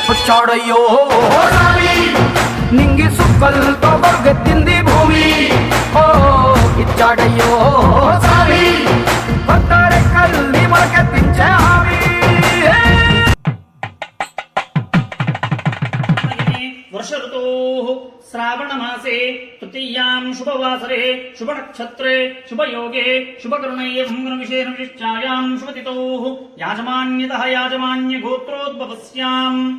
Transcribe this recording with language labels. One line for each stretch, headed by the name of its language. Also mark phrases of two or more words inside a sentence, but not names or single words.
Telugu: వచ్చాడయ్యో నింగి సుక్కలతో బరుగెత్తింది భూమి ఓ ఇచ్చాడయ్యో కొత్త రెక్కల్ని మొలకెత్తించే హామీ
Sanskrit: वर्ष ऋतु श्रावण मासे तृतीयां शुभवासरे शुभनक्षत्रे शुभयोगे शुभकर्णे विशेष विशिष्टायां शुभतिथौ याजमान्यतः याजमान्य गोत्रोद्भवस्याम्